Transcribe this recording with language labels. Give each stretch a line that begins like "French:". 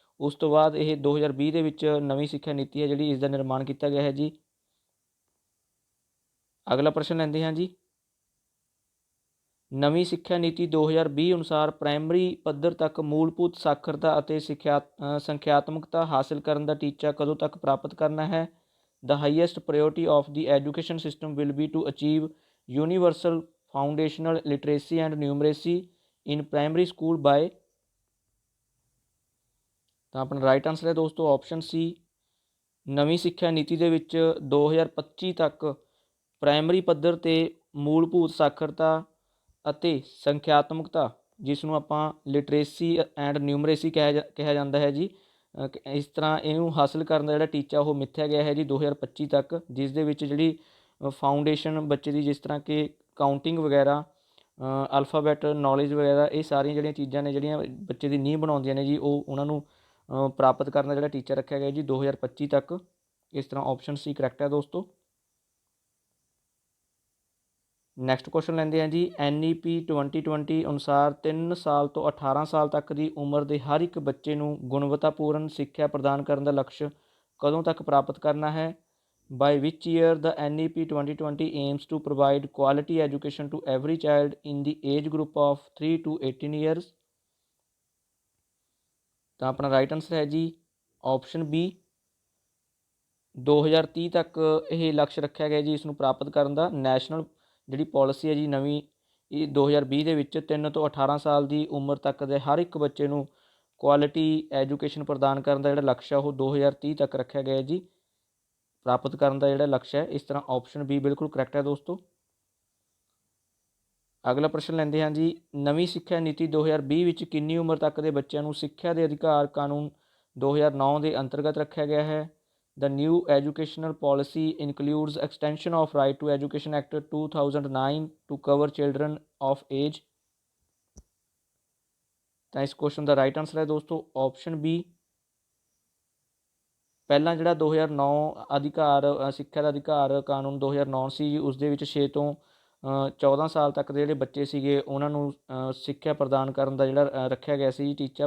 Punjabi: ਉਸ ਤੋਂ ਬਾਅਦ ਇਹ 2020 ਦੇ ਵਿੱਚ ਨਵੀਂ ਸਿੱਖਿਆ ਨੀਤੀ ਹੈ ਜਿਹੜੀ ਇਸ ਦਾ ਨਿਰਮਾਣ ਕੀਤਾ ਗਿਆ ਹੈ ਜੀ। ਅਗਲਾ ਪ੍ਰਸ਼ਨ ਲੈਂਦੇ ਹਾਂ ਜੀ, ਨਵੀਂ ਸਿੱਖਿਆ ਨੀਤੀ 2020 ਅਨੁਸਾਰ ਪ੍ਰਾਇਮਰੀ ਪੱਧਰ ਤੱਕ ਮੂਲਭੂਤ ਸਾਖਰਤਾ ਅਤੇ ਸੰਖਿਆਤਮਕਤਾ ਹਾਸਲ ਕਰਨ ਦਾ ਟੀਚਾ ਕਦੋਂ ਤੱਕ ਪ੍ਰਾਪਤ ਕਰਨਾ ਹੈ?
English: The highest priority of the education system will be to achieve universal foundational literacy and numeracy in primary school by।
Punjabi: ਤਾਂ ਆਪਣਾ
English: right answer
Punjabi: ਹੈ ਦੋਸਤੋ ਆਪਸ਼ਨ ਸੀ। ਨਵੀਂ ਸਿੱਖਿਆ ਨੀਤੀ ਦੇ ਵਿੱਚ 2025 ਤੱਕ ਪ੍ਰਾਇਮਰੀ ਪੱਧਰ 'ਤੇ ਮੂਲਭੂਤ ਸਾਖਰਤਾ ਅਤੇ ਸੰਖਿਆਤਮਕਤਾ, ਜਿਸ ਨੂੰ ਆਪਾਂ
English: literacy and numeracy
Punjabi: ਕਿਹਾ ਜਾਂਦਾ ਹੈ ਜੀ, ਇਸ ਤਰ੍ਹਾਂ ਇਹਨੂੰ ਹਾਸਲ ਕਰਨ ਦਾ ਜਿਹੜਾ ਟੀਚਾ ਉਹ ਮਿੱਥਿਆ ਗਿਆ ਹੈ ਜੀ 2025 ਤੱਕ, ਜਿਸ ਦੇ ਵਿੱਚ ਜਿਹੜੀ ਫਾਊਂਡੇਸ਼ਨ ਬੱਚੇ ਦੀ, ਜਿਸ ਤਰ੍ਹਾਂ ਕਿ ਕਾਊਂਟਿੰਗ ਵਗੈਰਾ,
English: alphabet knowledge
Punjabi: ਵਗੈਰਾ, ਇਹ ਸਾਰੀਆਂ ਜਿਹੜੀਆਂ ਚੀਜ਼ਾਂ ਨੇ ਜਿਹੜੀਆਂ ਬੱਚੇ ਦੀ ਨੀਂਹ ਬਣਾਉਂਦੀਆਂ ਨੇ ਜੀ, ਉਹ ਉਹਨਾਂ ਨੂੰ ਪ੍ਰਾਪਤ ਕਰਨ ਦਾ ਜਿਹੜਾ ਟੀਚਾ ਰੱਖਿਆ ਗਿਆ ਜੀ 2025 ਤੱਕ। ਇਸ ਤਰ੍ਹਾਂ ਆਪਸ਼ਨ ਸੀ ਕਰੈਕਟ ਹੈ ਦੋਸਤੋ।
English: next question
Punjabi: ਲੈਂਦੇ ਹਾਂ ਜੀ, NEP 2020 ਅਨੁਸਾਰ 3 ਸਾਲ ਤੋਂ 18 ਸਾਲ ਤੱਕ ਦੀ ਉਮਰ ਦੇ ਹਰ ਇੱਕ ਬੱਚੇ ਨੂੰ ਗੁਣਵੱਤਾਪੂਰਨ ਸਿੱਖਿਆ ਪ੍ਰਦਾਨ ਕਰਨ ਦਾ ਲਕਸ਼ ਕਦੋਂ ਤੱਕ ਪ੍ਰਾਪਤ ਕਰਨਾ ਹੈ?
English: By which year the NEP 2020 aims to provide quality education to every child in the age group of 3 to 18 years?
Punjabi: ਤਾਂ ਆਪਣਾ
English: right answer
Punjabi: ਹੈ ਜੀ ਆਪਸ਼ਨ ਬੀ, 2030 ਤੱਕ ਇਹ ਲਕਸ਼ ਰੱਖਿਆ ਗਿਆ ਜੀ ਇਸ ਨੂੰ ਪ੍ਰਾਪਤ ਕਰਨ ਦਾ। ਨੈਸ਼ਨਲ ਜਿਹੜੀ ਪਾਲਿਸੀ ਹੈ ਜੀ ਨਵੀਂ, ਇਹ 2020 ਦੇ ਵਿੱਚ 3 ਤੋਂ 18 ਸਾਲ ਦੀ ਉਮਰ ਤੱਕ ਦੇ ਹਰ ਇੱਕ ਬੱਚੇ ਨੂੰ
English: quality education
Punjabi: ਪ੍ਰਦਾਨ ਕਰਨ ਦਾ ਜਿਹੜਾ ਲਕਸ਼ ਹੈ ਉਹ 2030 ਤੱਕ ਰੱਖਿਆ ਗਿਆ ਜੀ, ਪ੍ਰਾਪਤ ਕਰਨ ਦਾ ਜਿਹੜਾ ਲਕਸ਼ ਹੈ। ਇਸ ਤਰ੍ਹਾਂ ਆਪਸ਼ਨ ਬੀ ਬਿਲਕੁਲ ਕਰੈਕਟ ਹੈ ਦੋਸਤੋ। ਅਗਲਾ ਪ੍ਰਸ਼ਨ ਲੈਂਦੇ ਹਾਂ ਜੀ, ਨਵੀਂ ਸਿੱਖਿਆ ਨੀਤੀ 2020 ਵਿੱਚ ਕਿੰਨੀ ਉਮਰ ਤੱਕ ਦੇ ਬੱਚਿਆਂ ਨੂੰ ਸਿੱਖਿਆ ਦੇ ਅਧਿਕਾਰ ਕਾਨੂੰਨ 2009 ਦੇ ਅੰਤਰਗਤ ਰੱਖਿਆ ਗਿਆ ਹੈ?
English: The new educational policy includes extension of Right to Education Act 2009 to cover children of age।
Punjabi: ਤਾਂ ਇਸ ਕੁਐਸਚਨ ਦਾ
English: right answer
Punjabi: ਹੈ ਦੋਸਤੋ ਆਪਸ਼ਨ ਬੀ। ਪਹਿਲਾਂ ਜਿਹੜਾ 2009 ਸਿੱਖਿਆ ਦਾ ਅਧਿਕਾਰ ਕਾਨੂੰਨ 2009 ਸੀ ਜੀ, ਉਸ ਦੇ ਵਿੱਚ 6 ਤੋਂ 14 ਸਾਲ ਤੱਕ ਦੇ ਜਿਹੜੇ ਬੱਚੇ ਸੀਗੇ ਉਹਨਾਂ ਨੂੰ ਸਿੱਖਿਆ ਪ੍ਰਦਾਨ ਕਰਨ ਦਾ ਜਿਹੜਾ ਰੱਖਿਆ ਗਿਆ ਸੀ ਟੀਚਾ।